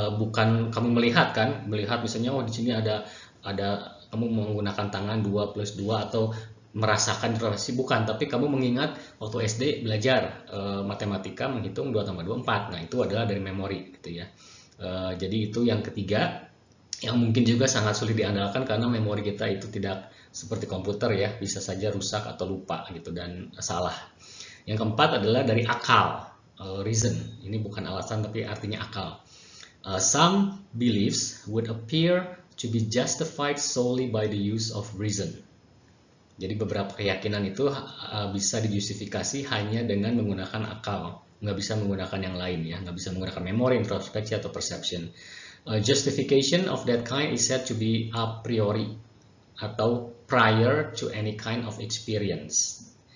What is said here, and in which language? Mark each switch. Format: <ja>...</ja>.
<id>Bukan kamu melihat kan? Melihat misalnya, oh di sini ada kamu menggunakan tangan 2 plus 2 atau merasakan relasi, bukan, tapi kamu mengingat waktu SD belajar matematika menghitung 2 tambah 2 4. Nah, itu adalah dari memori gitu ya. Jadi itu yang ketiga yang mungkin juga sangat sulit diandalkan karena memori kita itu tidak seperti komputer ya, bisa saja rusak atau lupa gitu dan salah. Yang keempat adalah dari akal, reason. Ini bukan alasan tapi artinya akal.</id> <en>Some beliefs would appear to be justified solely by the use of reason.</en> <id>Jadi beberapa keyakinan itu bisa dijustifikasi hanya dengan menggunakan akal, nggak bisa menggunakan yang lain ya, nggak bisa menggunakan memori, introspeksi, atau perception.</id> <en>Justification of that kind is said to be a priori atau prior to any kind of experience.</en>